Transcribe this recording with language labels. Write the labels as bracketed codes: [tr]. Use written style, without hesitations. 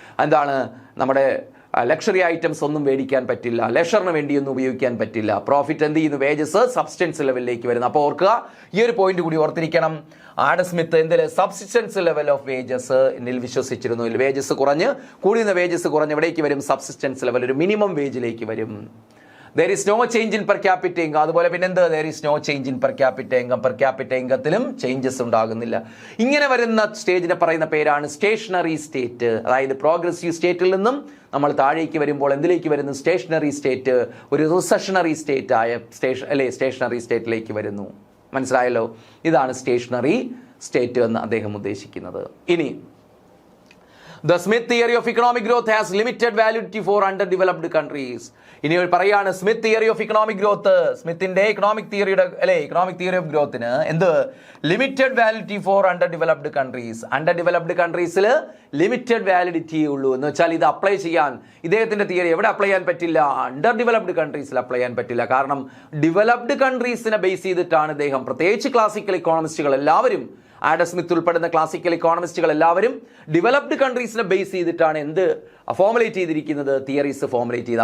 [ml] എന്താണ്, നമ്മുടെ luxury items ഒന്നും മേടിക്കാൻ പറ്റില്ല, ലെഷറിന് വേണ്ടിയൊന്നും ഉപയോഗിക്കാൻ പറ്റില്ല. പ്രോഫിറ്റ് എന്ത് ചെയ്യുന്നു? വേജസ് സബ്സ്റ്റൻസ് ലെവലിലേക്ക് വരുന്നു. അപ്പോൾ ഓർക്കുക, ഈ ഒരു പോയിന്റ് കൂടി ഓർത്തിരിക്കണം. ആഡം സ്മിത്ത് എന്തിൽ? സബ്സിസ്റ്റൻസ് ലെവൽ ഓഫ് വേജസ് എന്നിൽ വിശ്വസിച്ചിരുന്നു. വേജസ് കുറഞ്ഞ് കൂടിയുന്ന വേജസ് കുറഞ്ഞ് എവിടേക്ക് വരും? സബ്സിസ്റ്റൻസ് ലെവൽ, ഒരു മിനിമം വേജിലേക്ക് വരും. [en] there is no change in per capita income. [ml] അതുപോലെ പിന്നെ എന്ത്? [en] there is no change in per capita income. [ml] per capita ഇൻകത്തിലും changes ഉണ്ടാകുന്നില്ല. ഇങ്ങനെ വരുന്ന സ്റ്റേജിനെ പറയുന്ന പേരാണ് സ്റ്റേഷനറി സ്റ്റേറ്റ്. അതായത് പ്രോഗ്രസീവ് സ്റ്റേറ്റിൽ നിന്നും നമ്മൾ താഴേക്ക് വരുമ്പോൾ എന്തിലേക്ക് വരുന്നു? സ്റ്റേഷനറി സ്റ്റേറ്റ്, ഒരു റിസഷനറി സ്റ്റേറ്റ് ആയ സ്റ്റേഷനറി സ്റ്റേറ്റിലേക്ക് വരുന്നു. മനസ്സിലായല്ലോ? ഇതാണ് സ്റ്റേഷനറി സ്റ്റേറ്റ് എന്ന് അദ്ദേഹം ഉദ്ദേശിക്കുന്നത്. [en] ഇനി The Smith theory of economic growth has limited validity for underdeveloped countries. [ml] ഇനി പറയാണ് Smith theory of economic growth, സ്മിത്തിന്റെ economic തിയറിയുടെ economic theory of ഗ്രോത്തിന് എന്ത്? [en] Limited validity for underdeveloped countries. [ml] Under developed കൺട്രീസിൽ limited validity ഉള്ളൂ എന്ന് വെച്ചാൽ ഇത് apply ചെയ്യാൻ ഇദ്ദേഹത്തിന്റെ theory എവിടെ അപ്ലൈ ചെയ്യാൻ പറ്റില്ല? അണ്ടർ ഡെവലപ്ഡ് കൺട്രീസിൽ അപ്ലൈ ചെയ്യാൻ പറ്റില്ല. കാരണം ഡെവലപ്ഡ് കൺട്രീസിനെ ബേസ് ചെയ്തിട്ടാണ് ഇദ്ദേഹം, പ്രത്യേകിച്ച് ക്ലാസിക്കൽ ഇക്കോണമിസ്റ്റുകൾ എല്ലാവരും, ആഡം സ്മിത്ത് ഉൾപ്പെടുന്ന ക്ലാസിക്കൽ ഇക്കോണമിസ്റ്റുകൾ എല്ലാവരും ഡെവലപ്ഡ് കൺട്രീസിനെ ബേസ് ചെയ്തിട്ടാണ് എന്ത് ഫോർമുലേറ്റ് ചെയ്തിരിക്കുന്നത്? തിയറീസ് ഫോർമുലേറ്റ് ചെയ്ത്.